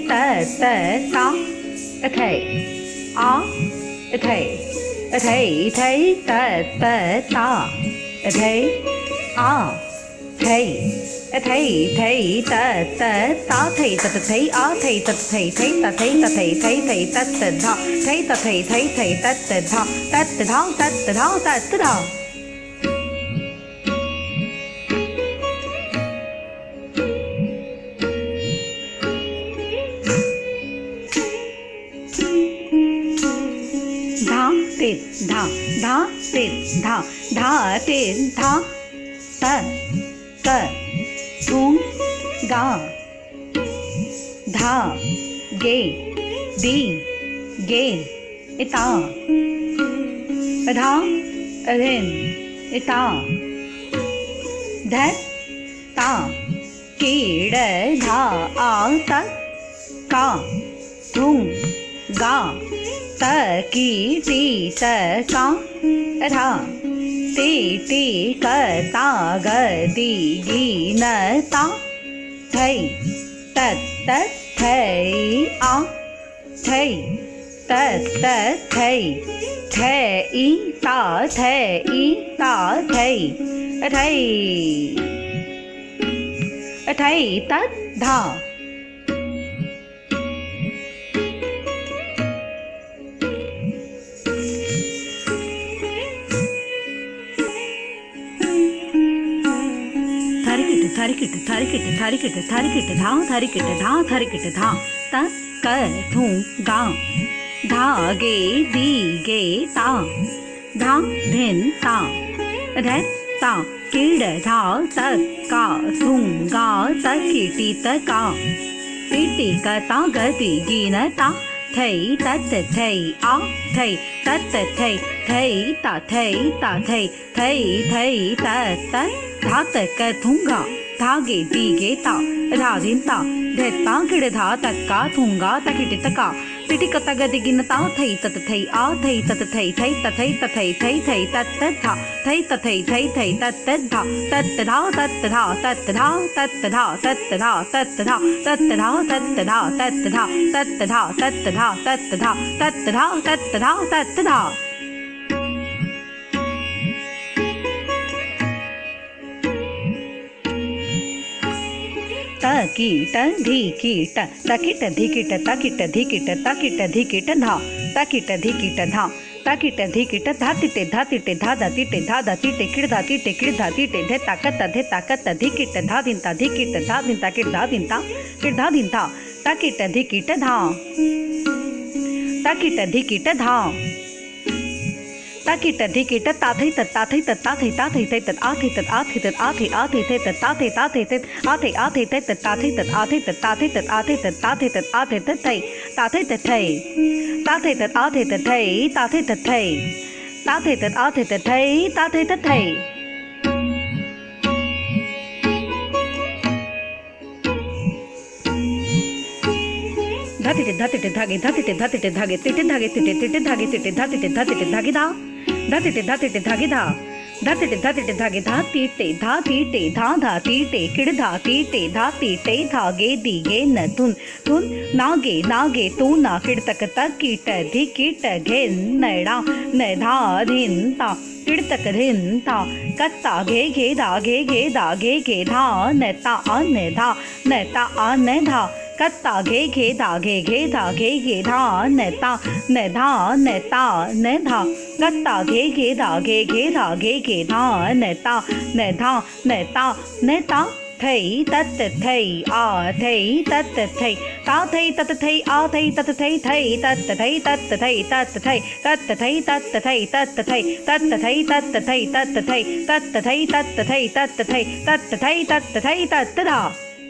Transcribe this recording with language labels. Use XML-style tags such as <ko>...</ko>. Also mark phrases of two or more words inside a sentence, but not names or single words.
<hi>तत ता थई आ थई थई थई तत ता थई आ थई थई थई तत ता थई तत थई आ थई तत थई थई ता थई ता थई थई थई तत धा थई ता थई थई थई तत धा तत धा तत धा तत धा। धा धा तेत धा धा तेत धा त क थूम गा धा गे दी गे इता धा रिन इता धत ता कीड़ धा आ त का थूम गा त की टी त का धा टी टी क ता ग दी गी न ता थै तत् थै आ थै तत् थै थै ई ता थै थै थै तत् धा थरिकिट धा थरिकिट धा त क थू गा धा गे दी गे ता धा धिन ता ध ता कीड़ धा त का थूं गा त कीटी त का टीटी क ता ग दी गी न ता थै तत् थै आ थै तत् थै ता थै तत् धा त क थूंगा धागे दीगे ता राधिन ता धैता किड़ धा तक्का थूंगा तकिट तका टिटी कता गदिगिन ता थई तत थई आ थई तत थई थई तथई तथई थई थई तत था थई तथई थई तत धा तत धा तत धा तत धा तत धा तत धा तत धा तत धा तत धा तत धा तत धा तत धा तत धा तत धा तत धा तत धा कीट धी कीट तकिट धिकिट तकिट धिकिट तकिट धिकिट धा तकिट धिकिट धा तकिट धिकिट धातिटे धातिटे धा धातिटे धा धातिटे किड़ धातिटे धे ताकत धिकिट धा दिनता धिकिट धा दिनता किड़ धा दिनता तकिट धिकिट धा तकिट धिकिट धा ताकिट धिकिट ताथै तत् ताथै तत् ताथै ताथै तै तत् आथै तत् आथै तत् आथै आथै तै तत् ताथै ताथै तत् आथै आथै तै तत् ताथै तत् आथै तत् ताथै तत् आथै तत् ताथै तत् आथै तत् थै ताथै तत् थै ताथै तत् आथै तत् थै ताथै तत् थै ताथै तत् आथै तत् थै ताथै तत् थै धातिटे धागे तिटे धागे तिटे धागे तिटे धातिटे धागे धा धातिटे धागे धा धातिटे धागे धा तीटे धा तीटे किड़ धा तीटे धागे दीगे न तुन नागे तू ना किड़ तक कीट धिकिट घे नड़ा न धा धिन ता किड़ तक धिन ता कत्ता घे दागे गे धा न ता आ न धा कत्ता घे दागे गे धा न ता न धा कत्ता घे दागे गे धा न ता न ता थै तत् थै आ थै तत् थै ता थै तत् थै आ थै तत् थै थै तत् थै तत् थै तत् थै तत् थै तत् थै तत् थै तत् थै तत् थै तत् थै तत् थै तत् थै तत् थै तत् थै तत् धा</hi>